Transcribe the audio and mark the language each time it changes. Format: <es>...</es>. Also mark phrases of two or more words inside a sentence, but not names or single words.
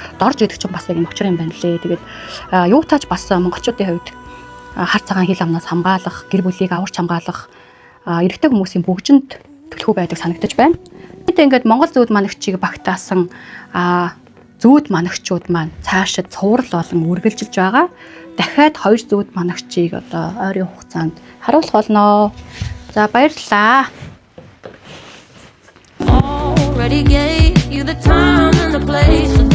<mn>Дорж гэдэг чинь бас яг юм очир юм байна лээ. Тэгээд юу тааж бас монголчуудын хувьд хар цагаан хил амнаас хамгаалах, гэр бүлийг аварч хамгаалах, эрэгтэй хүмүүсийн бүгжинд төлхөө байдаг санагдаж байна. Ингээд Монгол зүүд манагчийг багтаасан зүүд манагчууд маань цаашид цуврал болон үргэлжилж байгаа. Дахиад 2 зүүд манагчийг одоо ойрын хугацаанд харуулах болно. За баярлалаа.</mn> <en>Already gave you the time and the place.</en>